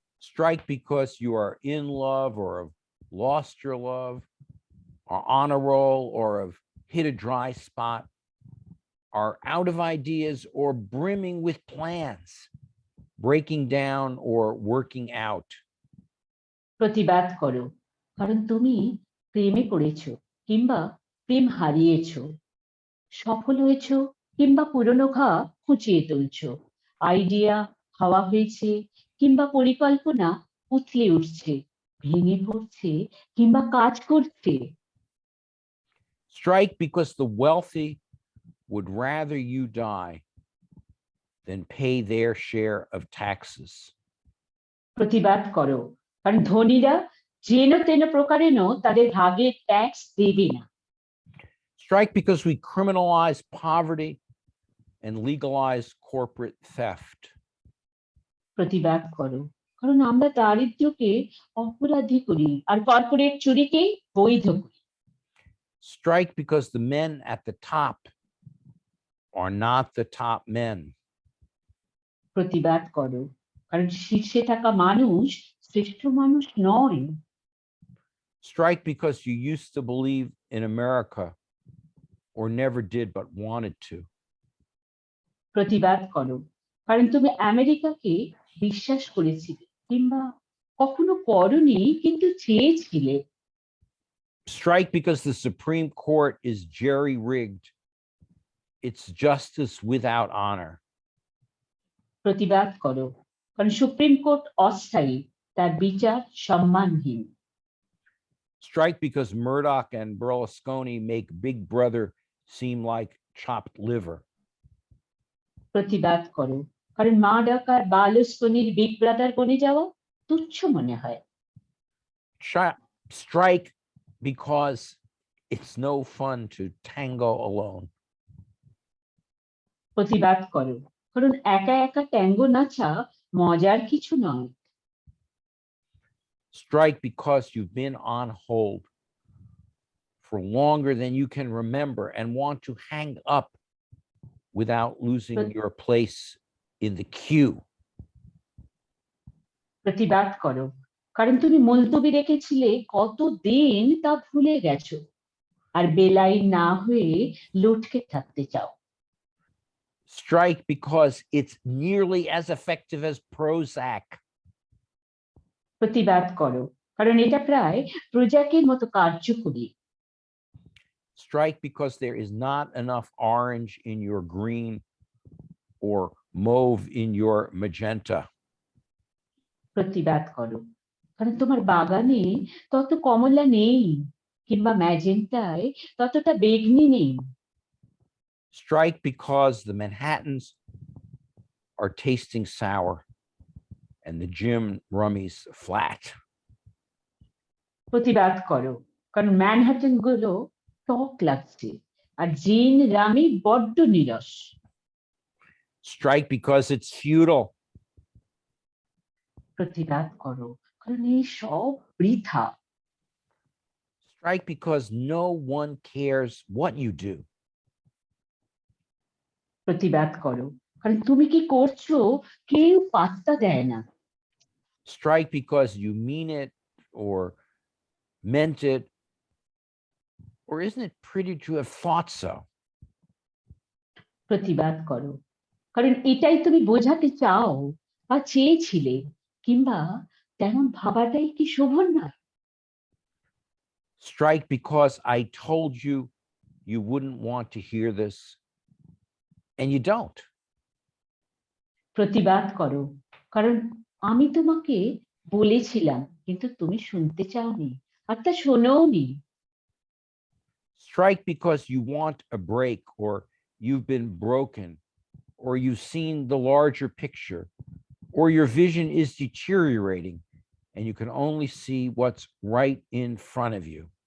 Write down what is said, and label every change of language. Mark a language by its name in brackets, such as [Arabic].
[English] Strike because you are in love, or have lost your love, are on a roll, or have hit a dry spot, are out of ideas, or brimming with plans, breaking down or working out. [Bangla] প্রতিবাদ করো, কারণ তুমি প্রেমে পড়েছো, কিংবা প্রেম হারিয়েছো, সফল হয়েছো, কিংবা পুরনো ঘা খুঁচিয়ে তুলছো। আইডিয়া হাওয়া হয়েছে, কিংবা পরিকল্পনা উথলে উঠছে, ভেঙে পড়ছে, কিংবা কাজ করছে। [English] Strike because the wealthy would rather you die than pay their share of taxes. [Bangla] প্রতিবাদ করো, কারণ ধনীরা যেন তেন প্রকারেণ তাদের ভাগের ট্যাক্স দেবে না। [English] Strike because we criminalize poverty and legalize corporate theft. [Bangla] প্রতিবাদ করো, কারণ আমরা দারিদ্র্যকে অপরাধী করি, আর কর্পোরেট চুরিকে বৈধ করি। [English] Strike because the men at the top are not the top men. [Bangla] প্রতিবাদ করো, কারণ শীর্ষে থাকা মানুষ শ্রেষ্ঠ মানুষ নয়। [English] Strike because you used to believe in America, or never did but wanted to. [Bangla] প্রতিবাদ করো, কারণ তুমি আমেরিকাকে বিশ্বাস করেছিলে, কিংবা কখনো করনি কিন্তু চেয়েছিলে। [English] Strike because the Supreme Court is jerry-rigged. It's justice without honor. [Bangla] প্রতিবাদ করো, কারণ সুপ্রিম কোর্ট অস্থায়ী, তার বিচার সম্মানহীন। [English] Strike because Murdoch and Berlusconi make Big Brother seem like chopped liver. [Bangla] প্রতিবাদ করো, কারণ মা ডাকার বালুস্কনির বিগ ব্রাদার বনে যাওয়া তুচ্ছ মনে হয়। [English] Strike because it's no fun to tango alone. [Bangla] প্রতিবাদ করো, কারণ একা একা ট্যাঙ্গো নাচা মজার কিছু নয়। [English] Strike because you've been on hold for longer than you can remember and want to hang up without losing your place in the queue. [Bangla] প্রতিবাদ করো, কারণ তুমি মুলতবি রেখেছিলে কতদিন তা ভুলে গেছো, আর বেলাই না হয়ে লটকে থাকতে চাও। [English] Strike because it's nearly as effective as Prozac. [Bangla] প্রতিবাদ করো, কারণ এটা প্রায় প্রজাকের মতো কার্যকরী। [English] Strike because there is not enough orange in your green or mauve in your magenta. [Bangla] প্রতিবাদ করো, কারণ তোমার বাগানে তত কমলা নেই, কিংবা ম্যাজেন্টায় ততটা বেগনি নেই। [English] Strike because the Manhattans are tasting sour and the Jim Rummies flat. [Bangla] প্রতিবাদ করো, কারণ ম্যানহাটন গুলো টক লাগছে আর জিন রামি বড্ড নিরস। [English] Strike because it's futile. [Bangla] প্রতিবাদ করো, কারণ এই সব বৃথা। [English] Strike because no one cares what you do. [Bangla] প্রতিবাদ করো, কারণ তুমি কি করছো কেউ পাত্তা দেয় না। [English] Strike because you mean it or meant it, or isn't it pretty to have thought so? [Bangla] প্রতিবাদ করো, কারণ এটাই তুমি বোঝাতে চাও বা চেয়েছিলে, কিংবা তেমন ভাবাটাই কি শোভন নয়। [English] Strike because I told you you wouldn't want to hear this, and you don't. [Bangla] প্রতিবাদ করো, কারণ আমি তোমাকে বলেছিলাম কিন্তু তুমি শুনতে চাওনি, আর তা শোনোওনি। [English] Strike because you want a break, or you've been broken, or you've seen the larger picture, or your vision is deteriorating and you can only see what's right in front of you.